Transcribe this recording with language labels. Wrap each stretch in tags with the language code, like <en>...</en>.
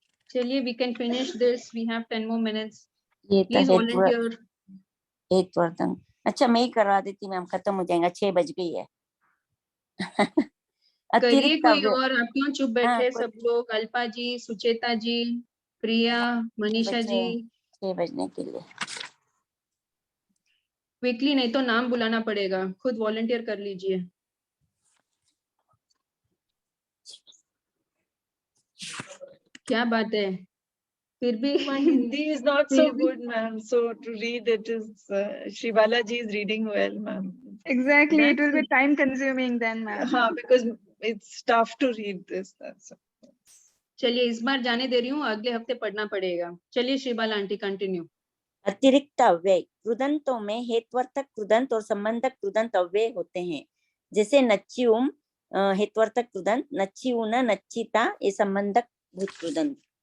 <en>चलिए, we can finish this, we have 10 more minutes.</en> <hi>ये तो</hi> <en>Please volunteer.</en> <hi>हेतुवर्धन। अच्छा मैं ही करवा देती मैम, खत्म हो जाएगा, 6 बज गई है। करिए अतिरिक्त कोई अव्यय। और, आप क्यों चुप हाँ, बैठे सब लोग? अल्पा जी, सुचेता जी, प्रिया, मनीषा जी। 6 बजने के लिए। क्विकली, नहीं तो नाम बुलाना पड़ेगा। खुद वॉलंटियर कर लीजिए। क्या बात है, फिर भी</hi> <en>My Hindi is not so</en> <hi>फिर भी</hi> <en>good, ma'am. So to read it is, Shri Balaji is reading well, ma'am. Exactly, it will be That's- time consuming then, ma'am. Because it's tough to read this. That's all.</en> <hi>चलिए, इस बार जाने दे रही हूँ, अगले हफ्ते पढ़ना पड़ेगा। चलिए श्रीबाला आंटी कंटिन्यू। अतिरिक्त अव्यय कृदंतों में हेत्वर्थक कृदंत और संबंधक कृदंत अव्यय होते हैं। जैसे नच्चिउम हेत्वर्थक कृदंत, नच्चिउन नच्चिता ये संबंधक भूत कृदंत।</hi>